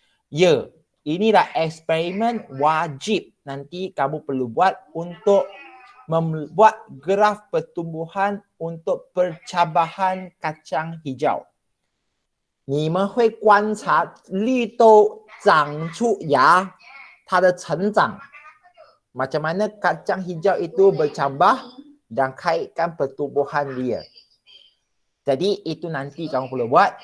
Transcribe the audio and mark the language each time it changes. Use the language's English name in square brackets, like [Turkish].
[Malay] Ya, inilah eksperimen wajib nanti kamu perlu buat untuk membuat graf pertumbuhan untuk percabahan kacang hijau. [Chinese] 你们会观察绿豆长出芽，它的成长。 [Malay] Macam mana kacang hijau itu bercambah dan kaitkan pertumbuhan dia. Jadi itu nanti kamu perlu buat.